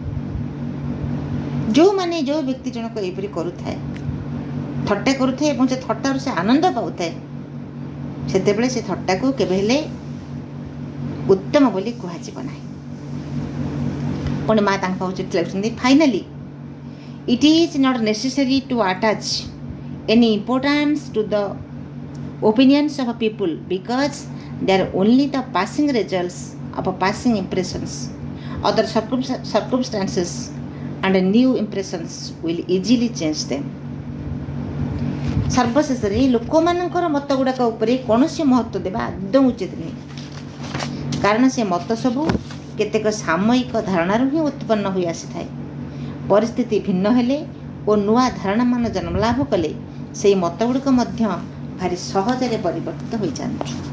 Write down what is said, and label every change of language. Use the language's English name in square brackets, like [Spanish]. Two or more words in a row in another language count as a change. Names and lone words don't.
[Odia] ଯେଉଁ ବ୍ୟକ୍ତି ଜଣକ ଏହିପରି କରୁଥାଏ, ଥଟ୍ଟା କରୁଥାଏ ଏବଂ ସେ ଥଟ୍ଟାରୁ ସେ ଆନନ୍ଦ ପାଉଥାଏ ସେତେବେଳେ ସେ ଥଟ୍ଟାକୁ କେବେ ହେଲେ ଉତ୍ତମ ବୋଲି କୁହାଯିବ ନାହିଁ। ପୁଣି ମା ତାଙ୍କ ପାଖକୁ ଚିଠି ଲେଖୁଛନ୍ତି ଫାଇନାଲି [English] it is not necessary to attach any importance to the opinions of people because they are only the passing results of passing impressions. Other circumstances and new impressions will easily change them. [Odia] ସର୍ବଶେଷରେ ଲୋକମାନଙ୍କର ମତ ଗୁଡ଼ାକ ଉପରେ କୌଣସି ମହତ୍ତ୍ୱ ଦେବା ଆଦୌ ଉଚିତ ନୁହେଁ, କାରଣ ସେ ମତ ସବୁ କେତେକ ସାମୟିକ ଧାରଣାରୁ ହିଁ ଉତ୍ପନ୍ନ ହୋଇ ଆସିଥାଏ। ପରିସ୍ଥିତି ଭିନ୍ନ ହେଲେ ଓ ନୂଆ ଧାରଣାମାନ ଜନ୍ମ ଲାଭ କଲେ ସେହି ମତ ଗୁଡ଼ିକ ମଧ୍ୟ ଭାରି ସହଜରେ ପରିବର୍ତ୍ତିତ ହୋଇଯାଆନ୍ତି।